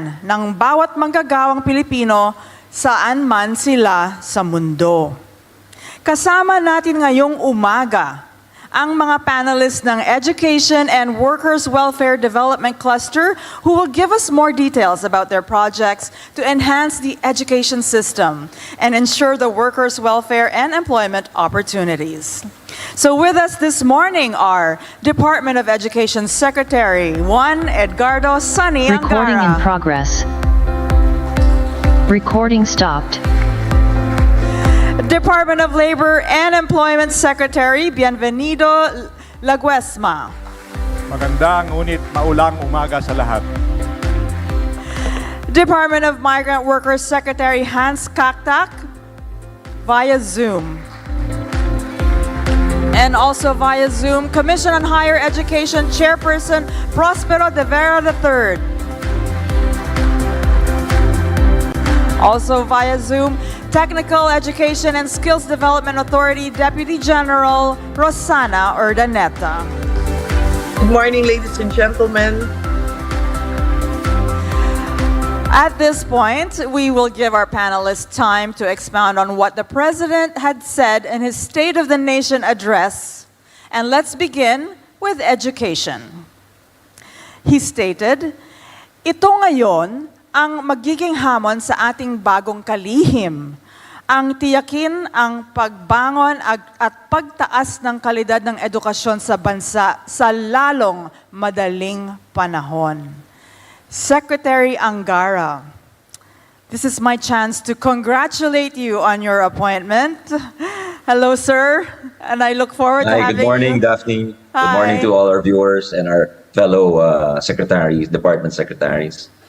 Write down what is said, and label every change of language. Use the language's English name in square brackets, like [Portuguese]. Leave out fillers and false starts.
[Filipino] ng bawat manggagawang Pilipino saan man sila sa mundo. Kasama natin ngayong umaga ang mga panelists ng [English] Education and Workers Welfare Development Cluster who will give us more details about their projects to enhance the education system and ensure the workers' welfare and employment opportunities. So with us this morning are Department of Education Secretary Juan Edgardo Sunny Angara. Recording in progress. Recording stopped. Department of Labor and Employment Secretary Bienvenido Laguesma. [Filipino] Magandang ngunit maulang umaga sa lahat. [English] Department of Migrant Workers Secretary Hans Kaktak via Zoom. And also via Zoom, Commission on Higher Education Chairperson Prospero de Vera III. Also via Zoom, Technical Education and Skills Development Authority Deputy General Rosana Urdaneta. Good morning, ladies and gentlemen. At this point, we will give our panelists time to expound on what the President had said in his State of the Nation address. And let's begin with education. He stated, [Filipino] "Ito ngayon ang magiging hamon sa ating bagong kalihim, ang tiyakin ang pagbangon at pagtaas ng kalidad ng edukasyon sa bansa sa lalong madaling panahon." [English] Secretary Angara, this is my chance to congratulate you on your appointment. Hello, sir, and I look forward to having you. Good morning, Daphne. Hi. Good morning to all our viewers and our fellow secretaries, department secretaries.